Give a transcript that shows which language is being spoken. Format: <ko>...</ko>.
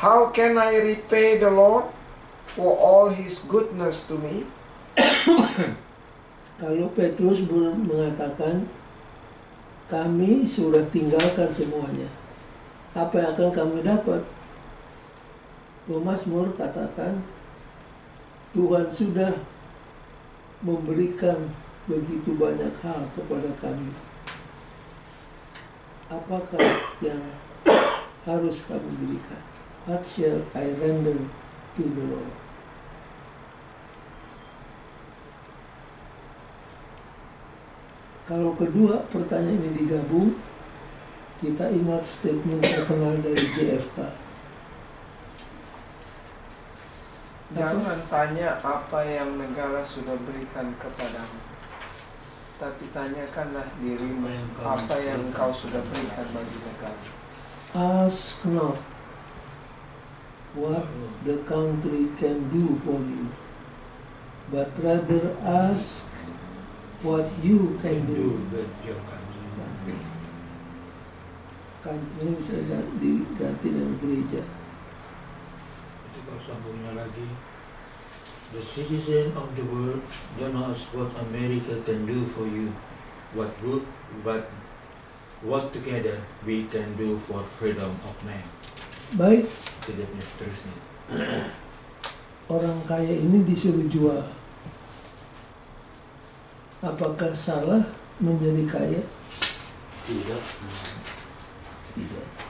<en>How can I repay the Lord for all his goodness to me?</en> <id>Kalau Petrus mengatakan, kami sudah tinggalkan semuanya, apa yang akan kami dapat? Mazmur katakan, Tuhan sudah memberikan begitu banyak hal kepada kami. Apakah yang harus kami berikan?</id> <en>What shall I render to the Lord?</en> <id>Kalau kedua pertanyaan ini digabung, kita ingat statement terkenal dari JFK. Jangan tanya apa yang negara sudah berikan kepadamu, tapi tanyakanlah dirimu apa yang kau sudah berikan bagi negara.</id> <en>Ask not what the country can do for you, but rather ask what you can do. with your country.</en> <id>Country bisa diganti dengan gereja. Itu kalau sambungnya lagi,</id> <en>the citizen of the world don't ask what America can do for you, but what together we can do for freedom of man.</en> <id>Baik, Tidak punya seterusnya. orang kaya ini disuruh jual. Apakah salah menjadi kaya? Tidak. Tidak.</id>